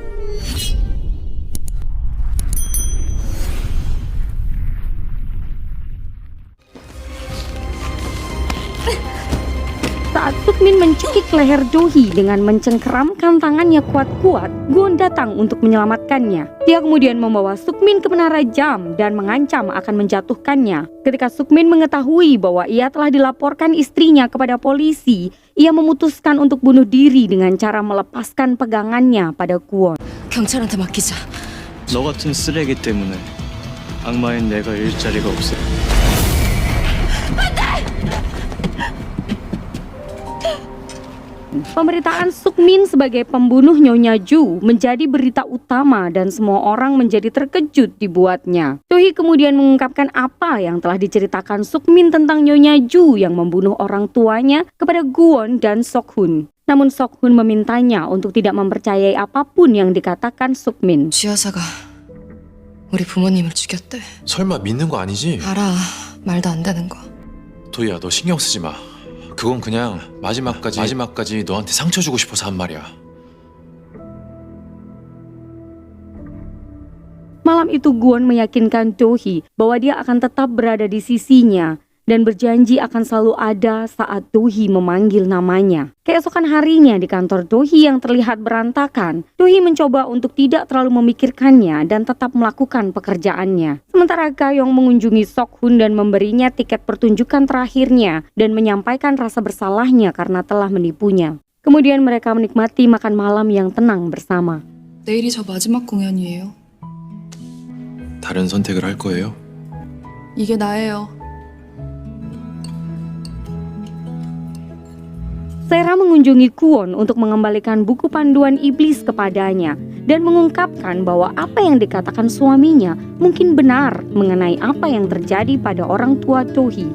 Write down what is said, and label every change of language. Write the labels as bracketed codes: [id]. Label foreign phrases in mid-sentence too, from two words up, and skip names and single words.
[id] Saat Suk-min mencekik leher Do-hee dengan mencengkeramkan tangannya kuat-kuat, Kwon datang untuk menyelamatkannya. Dia kemudian membawa Suk-min ke menara jam dan mengancam akan menjatuhkannya. Ketika Suk-min mengetahui bahwa ia telah dilaporkan istrinya kepada polisi, ia memutuskan untuk bunuh diri dengan cara melepaskan pegangannya pada Kwon. [ko] 경찰한테 맡기자. 너 같은 쓰레기 때문에 악마인 내가 일자리가 없어. [id] Pemberitaan Suk-min sebagai pembunuh Nyonya Ju menjadi berita utama dan semua orang menjadi terkejut dibuatnya. Do-hee kemudian mengungkapkan apa yang telah diceritakan Suk-min tentang Nyonya Ju yang membunuh orang tuanya kepada Kwon dan Sok-hun. Namun Sok-hun memintanya untuk tidak mempercayai apapun yang dikatakan Suk-min. [ko] 쥐여사가 우리 부모님을 죽였대. 설마 믿는 거 아니지? 알아. 말도 안 되는 거. 도희야, 너 신경 쓰지 마. 그건 그냥 마지막까지 너한테 상처 주고 싶어서 한 말이야. [id] Malam itu Kwon meyakinkan Do-hee bahwa dia akan tetap berada di sisinya dan berjanji akan selalu ada saat Do-hee memanggil namanya. Keesokan harinya di kantor Do-hee yang terlihat berantakan, Do-hee mencoba untuk tidak terlalu memikirkannya dan tetap melakukan pekerjaannya. Sementara Ga-yong mengunjungi Sok-hun dan memberinya tiket pertunjukan terakhirnya dan menyampaikan rasa bersalahnya karena telah menipunya. Kemudian mereka menikmati makan malam yang tenang bersama. [ko] 내일이 저 마지막 공연이에요. 다른 선택을 할 거예요? 이게 나예요. [id] Sera mengunjungi Kwon untuk mengembalikan buku panduan iblis kepadanya dan mengungkapkan bahwa apa yang dikatakan suaminya mungkin benar mengenai apa yang terjadi pada orang tua Do-hee.